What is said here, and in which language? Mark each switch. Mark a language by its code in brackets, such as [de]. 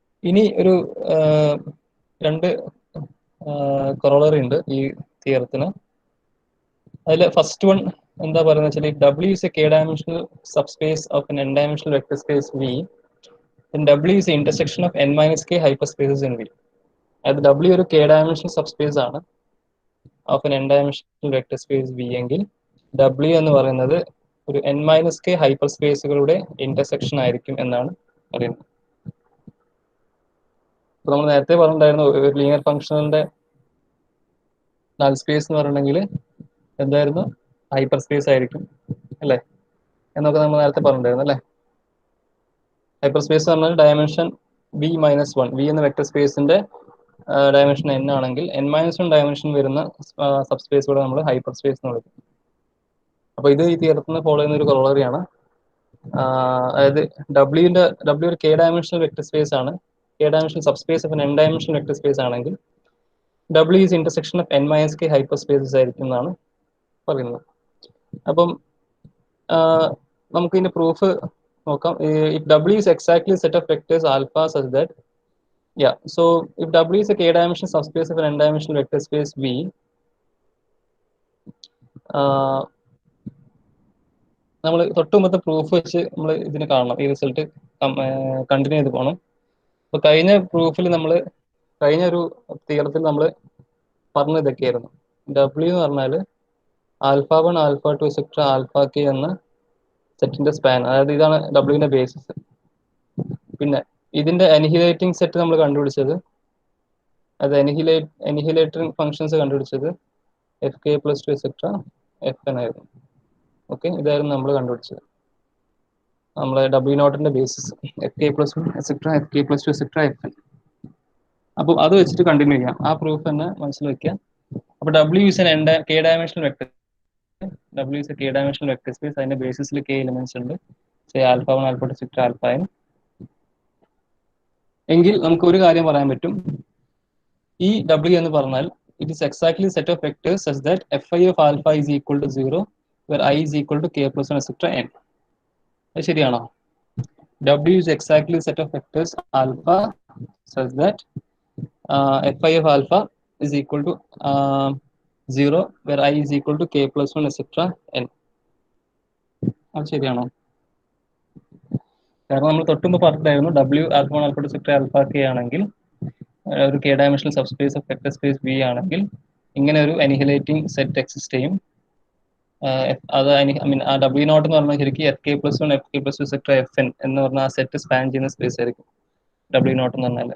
[ml] ഇനി ഒരു രണ്ട് കൊറോളറി ഉണ്ട് ഈ തിയറത്തിന്. അതിൽ ഫസ്റ്റ് വൺ എന്താ പറയുന്നത് വെച്ചാൽ [en] W is a k dimensional subspace of n n dimensional vector space V, then W is the intersection of n minus k hyperspaces in V. [ml] അത് W ഒരു k dimensional subspace ആണ് [en] of an n dimensional vector space V [ml] എങ്കിൽ W എന്ന് പറയുന്നത് ഒരു n minus k ഹൈപ്പർസ്പേസുകളുടെ intersection ആയിരിക്കും എന്നാണ് പറയുന്നത്. അപ്പോൾ നമ്മൾ നേരത്തെ പറഞ്ഞിട്ടുണ്ടായിരുന്നു ഒരു ലീനിയർ ഫംഗ്ഷനിന്റെ നൾ സ്പേസ് എന്ന് പറഞ്ഞിട്ടുണ്ടെങ്കിൽ എന്തായിരുന്നു? ഹൈപ്പർ സ്പേസ് ആയിരിക്കും അല്ലേ എന്നൊക്കെ നമ്മൾ നേരത്തെ പറഞ്ഞിട്ടുണ്ടായിരുന്നു അല്ലേ? ഹൈപ്പർ സ്പേസ് എന്ന് പറഞ്ഞാൽ ഡയമെൻഷൻ വി മൈനസ് 1, വി എന്ന വെക്ടർ സ്പേസിന്റെ ഡയമെൻഷൻ n ആണെങ്കിൽ n മൈനസ് 1 ഡയമെൻഷൻ വരുന്ന സബ്സ്പേസ് കൂടെ നമ്മൾ ഹൈപ്പർ സ്പേസ് എന്ന് വിളിക്കും. അപ്പോൾ ഇത് ഈ തിയറത്തിൽ ഫോളോ ചെയ്യുന്ന ഒരു കൊളറിയാണ്. അതായത് ഡബ്ല്യു ഒരു കെ ഡയമെൻഷണൽ വെക്ടർ സ്പേസ് ആണ്. K dimensional subspace of N dimensional vector space ആണെങ്കിൽ [en] W is intersection of n minus k hyperspaces [ml] ആയിരിക്കും എന്നാണ് പറയുന്നത്. അപ്പം നമുക്ക് ഇതിന്റെ പ്രൂഫ് നോക്കാം. [en] If W is exactly a set of vectors alpha such that, yeah, so if W is a k-dimensional subspace of an n-dimensional vector space V, [ml] നമ്മൾ തൊട്ട് മുമ്പത്തെ പ്രൂഫ് വെച്ച് നമ്മൾ ഇതിന് കാണണം, ഈ റിസൾട്ട് കണ്ടിന്യൂ ചെയ്ത് പോകണം. അപ്പോൾ കഴിഞ്ഞ പ്രൂഫിൽ കഴിഞ്ഞ ഒരു തിയറത്തിൽ നമ്മൾ പറഞ്ഞ ഇതൊക്കെയായിരുന്നു. W എന്ന് പറഞ്ഞാൽ alpha 1 alpha 2 etcetera alpha K എന്ന സെറ്റിന്റെ സ്പാൻ, അതായത് ഇതാണ് ഡബ്ല്യുവിന്റെ ബേസിസ്. പിന്നെ ഇതിന്റെ അനിഹിലേറ്റിംഗ് സെറ്റ് നമ്മൾ കണ്ടുപിടിച്ചത്, അത് അനിഹിലേറ്റിംഗ് ഫംഗ്ഷൻസ് കണ്ടുപിടിച്ചത് F K plus 2 etcetera F N ആയിരുന്നു. ഓക്കെ, ഇതായിരുന്നു നമ്മൾ കണ്ടുപിടിച്ചത് നമ്മളെ W നോട്ടിന്റെ basis, F K plus 1 etcetera F K plus 2 etcetera F N. അപ്പോൾ അത് വെച്ചിട്ട് കണ്ടിന്യൂ ചെയ്യാം. ആ പ്രൂഫ് തന്നെ മനസ്സിൽ വെക്കുക. അപ്പോൾ [en] W is n k dimensional vector, W is a k dimensional vector space. [ml] അതിന്റെ ബേസിസിൽ k എലിമെന്റ്സ് ഉണ്ട്. Alpha 1 alpha 2 etcetera alpha n. എങ്കിൽ നമുക്ക് ഒരു കാര്യം പറയാൻ പറ്റും, ഈ W എന്ന് പറഞ്ഞാൽ [en] It is exactly set of vectors such that fi of alpha is equal to 0 where I is equal to k plus 1 etc n. [ml] അത് ശരിയാണോ? [en] W is exactly set of vectors alpha such that fi of alpha is equal to 0 where I is equal to k plus 1 etc n. [ml] അത് ശരിയാണോ? കാരണം നമ്മൾ തൊട്ടുമ്പ് പറഞ്ഞിട്ടായിരുന്നു W alpha 1 alpha 2 etcetera alpha K ആണെങ്കിൽ ഒരു K dimensional subspace of vector space V ആണെങ്കിൽ ഇങ്ങനെ ഒരു അനിഹിലേറ്റിംഗ് set exist ചെയ്യും. അത് ആ ഡബ്ല്യു നോട്ട് എന്ന് പറഞ്ഞാൽ ശരിക്കും F K plus 1 F K plus 2 etcetera F N എന്ന് പറഞ്ഞാൽ ആ സെറ്റ് സ്പാൻ ചെയ്യുന്ന സ്പേസ് ആയിരിക്കും. ഡബ്ല്യു നോട്ട് എന്ന് പറഞ്ഞാൽ.